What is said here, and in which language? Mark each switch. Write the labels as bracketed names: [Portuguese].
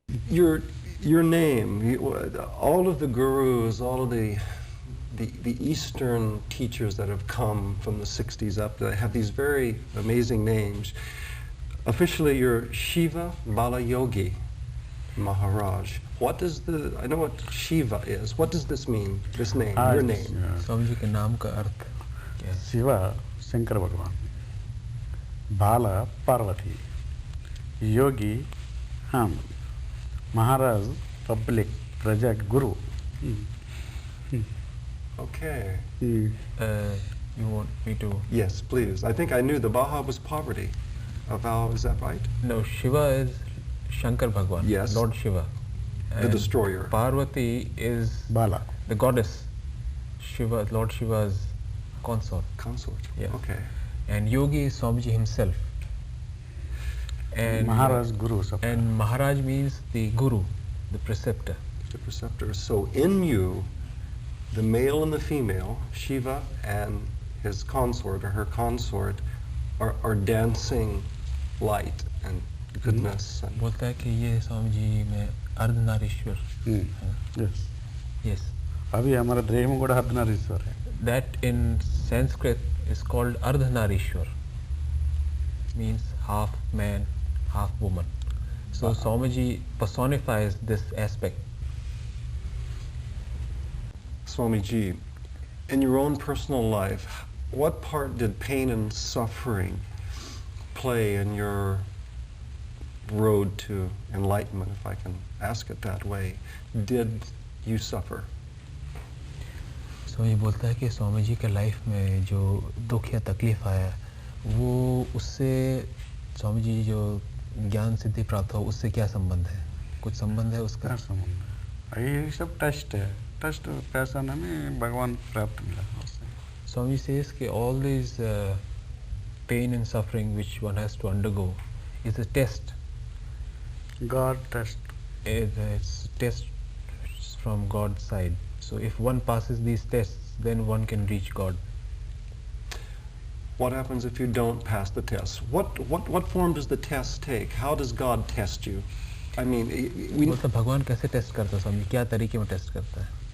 [English] your name, all of the gurus, all of the Eastern teachers that have come from the 60s up, they have these very amazing names. Officially, you're Shiva Balayogi Maharaj. What does I know what Shiva is. What does this mean, this name, your name? [Hindi] Swami ji के नाम का अर्थ क्या है? शिवा शंकर भगवान, बाला पार्वती, योगी हम, महाराज public प्रजा गुरु. [English] Okay. You want me to? Yes, please. I think I knew the Baha was poverty. Is that right? No, Shiva is Shankar Bhagwan, Yes. Lord Shiva. The destroyer. Parvati is Bala. the goddess. Shiva, Lord Shiva's consort. Consort. Yes. Okay. And Yogi is Swamiji himself. And Maharaj Guru. And Maharaj means the Guru, the preceptor. The preceptor. So in you, the male and the female, Shiva and his consort or her consort, are dancing light and goodness. And [Hindi] बोलता है कि ये स्वामी जी में Ardhanarishvara. [English] Yes. Yes. [Hindi] अभी हमारा देह में गोड़ा अर्धनारीश्वर है. [English] That in Sanskrit is called Ardhanarishwar. Means half man, half woman. So Swamiji personifies this aspect. Swamiji, in your own personal life, what part did pain and suffering play in your road to enlightenment, if I can ask it that way? Did you suffer? [Hindi] स्वामी बोलता है कि स्वामी जी के life में जो दुख या तकलीफ आया वो उससे स्वामी जी जो ज्ञान सिद्धि प्राप्त हो उससे क्या संबंध है? कुछ संबंध है उसका? क्या संबंध है? ये सब टेस्ट है. टेस्ट पैसा में भगवान प्राप्त मिला. [English] Swami says that all these pain and suffering which one has to undergo is a test. God test. It's test from God's side. So if one passes these tests, then one can reach God. What happens if you don't pass the test? What form does the test take? How does God test you? I mean, [Hindi] मतलब भगवान कैसे test करता है स्वामी? क्या तरीके में test करता है?